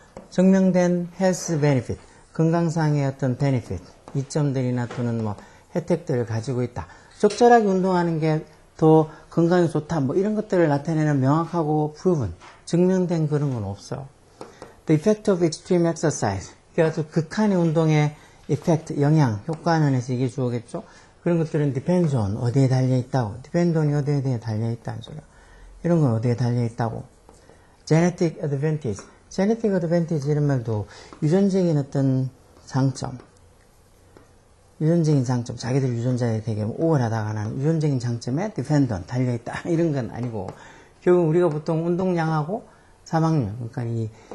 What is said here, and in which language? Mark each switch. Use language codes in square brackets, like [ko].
[ko] 증명된 health benefit, 건강상의 어떤 benefit, 이점들이나 또는 뭐 혜택들을 가지고 있다. 적절하게 운동하는 게 더 건강에 좋다. 뭐 이런 것들을 나타내는 명확하고 proven, 증명된 그런 건 없어요. [en] The effect of extreme exercise. [ko] 그래서 극한의 운동의 effect, 영향, 효과는 해서 이게 주어겠죠. 그런 것들은 [en] depends on, [ko] 어디에 달려있다고. depend on이 어디에 달려있다는 소리야. 이런 건 어디에 달려있다고. [en] genetic advantage. [ko] 제네틱 어드밴티지 이런 말도 유전적인 어떤 장점, 자기들 유전자에 되게 우월하다가는 유전적인 장점에 디펜던 달려있다 이런 건 아니고, 결국 우리가 보통 운동량하고 사망률, 그러니까 이